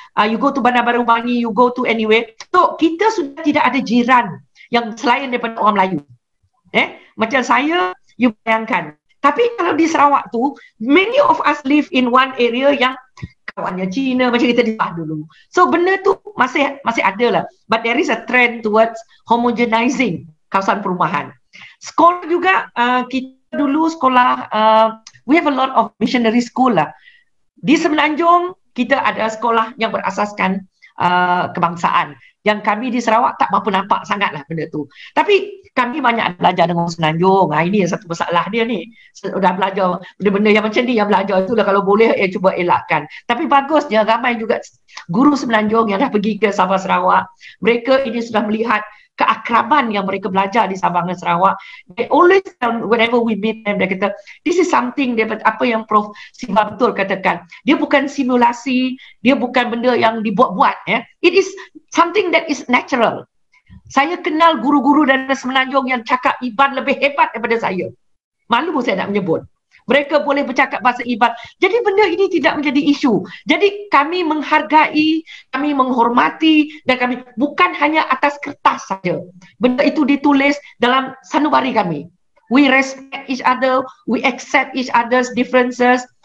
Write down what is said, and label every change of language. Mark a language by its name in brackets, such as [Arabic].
[English] You go to Bandar Baru Bangi, you go to anywhere. [Malay] So, kita sudah tidak ada jiran yang selain daripada orang Melayu. Macam saya, you bayangkan. Tapi kalau di Sarawak tu, [English] many of us live in one area [Malay] yang kawannya Cina, macam kita di dulu. So benda tu masih ada lah. [English] But there is a trend towards homogenizing [Malay] kawasan perumahan. Sekolah juga, kita dulu sekolah, [English] we have a lot of missionary school lah. [Malay] Di Semenanjung, kita ada sekolah yang berasaskan kebangsaan. Yang kami di Sarawak tak mampu nampak sangat lah benda tu. Tapi kami banyak belajar dengan Semenanjung. Ini yang satu masalah dia ni. Sudah belajar benda-benda yang macam ni, yang belajar itulah kalau boleh cuba elakkan. Tapi bagusnya ramai juga guru Semenanjung yang dah pergi ke Sabah Sarawak. Mereka ini sudah melihat keakraban yang mereka belajar di Sabah dan Sarawak. [English] They always tell, whenever we meet them, [Malay] dia kata, [English] this is something, [Malay] apa yang Prof Siva betul katakan. Dia bukan simulasi, dia bukan benda yang dibuat-buat. [English] It is something that is natural. [Malay] Saya kenal guru-guru dari Semenanjung yang cakap Iban lebih hebat daripada saya. Malu saya nak menyebut. Mereka boleh bercakap bahasa Iban. Jadi benda ini tidak menjadi isu. Jadi kami menghargai, kami menghormati dan kami bukan hanya atas kertas saja. Benda itu ditulis dalam sanubari kami. [English] We respect each other, we accept each other's differences.